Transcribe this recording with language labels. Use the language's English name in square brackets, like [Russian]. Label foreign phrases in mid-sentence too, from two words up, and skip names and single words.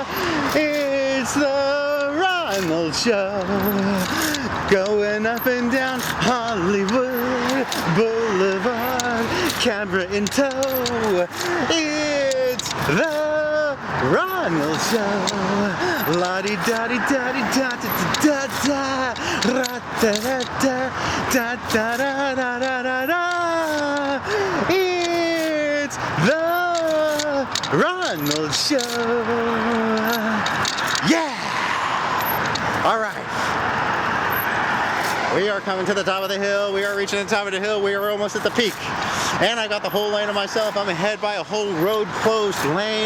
[English] It's the Ronald Show, going up and down Hollywood Boulevard, camera in tow. It's the Ronald Show. La-di da-di da-di da-da-da-da, ra-da-da-da, da-da-da-da-da-da-da. It's the Ronald Show. Yeah! All right. We are coming to the top of the hill. We are reaching the top of the hill. We are almost at the peak. And I got the whole lane to myself. I'm ahead by a whole road closed lane.